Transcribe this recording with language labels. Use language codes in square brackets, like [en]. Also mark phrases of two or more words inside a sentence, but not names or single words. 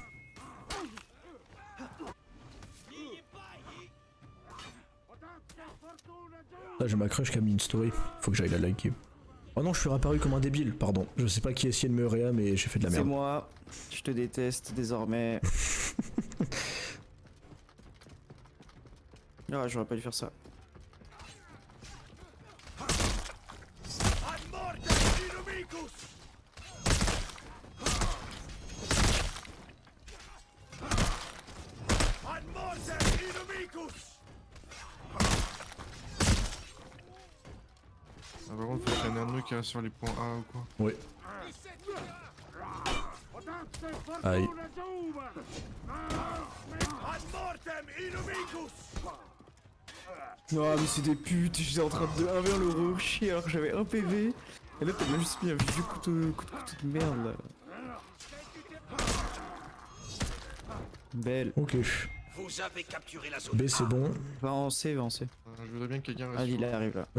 [fr] Là j'ai ma crush qui a mis une story, faut que j'aille la liker. Oh non, je suis réapparu comme un débile, pardon. Je sais pas qui essayait de me réa, mais j'ai fait de la C'est merde. moi. Je te déteste désormais. Ah, j'aurais pas dû faire ça. [la] Ad mortem inumicus! Ad mortem inumicus! [fr] Ah, par contre, faut qu'il y en ait un de nous qui reste sur les points A ou quoi. Ouais. Aïe. [la] Ad mortem inumicus! [fr] Non, mais c'est des putes. J'étais en train de 1v1 le rocher alors que j'avais un PV. Et là, t'as même juste mis un vieux couteau de merde là. Belle. Ok. Vous avez capturé la zone B c'est A. bon. Va en C, va en C. Je voudrais bien que quelqu'un reste